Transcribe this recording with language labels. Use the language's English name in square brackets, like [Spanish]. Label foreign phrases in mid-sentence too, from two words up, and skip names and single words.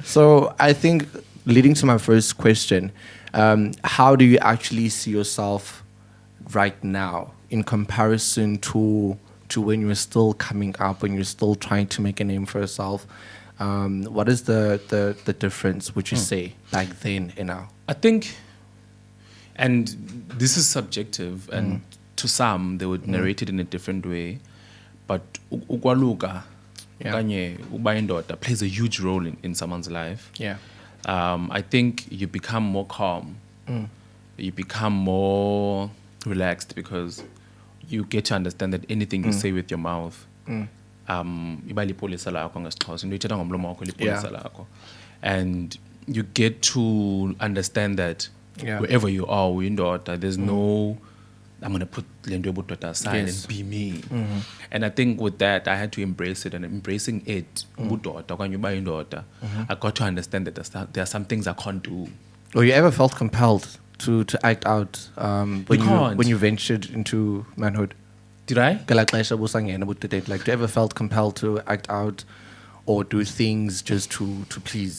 [English] So I think leading to my first question, how do you actually see yourself right now in comparison to when you were still coming up, when you're still trying to make a name for yourself? What is the difference, would you say, back then and now? I think, and this is subjective, and to some they would narrate it in a different way, but [Xhosa] ukwaluka okanye uba indoda [English] plays a huge role in someone's life. Yeah. I think you become more calm. You become more relaxed because you get to understand that anything you say with your mouth, [Xhosa] iba lipolisa lakho ngesixhosa, into ithetha ngomlomo wakho lipolisa lakho, [English] and you get to understand that wherever you are, uyindoda, there's no, I'm going to put [Xhosa] lento yobudoda [English] aside and be me. And I think with that, I had to embrace it, and embracing it, [Xhosa] ubudoda, okanye uba yindoda, [English] I got to understand that there are some things I can't do. Or you ever felt compelled to act out when you ventured into manhood? Did I? Like, do you ever felt compelled to act out or do things just to please?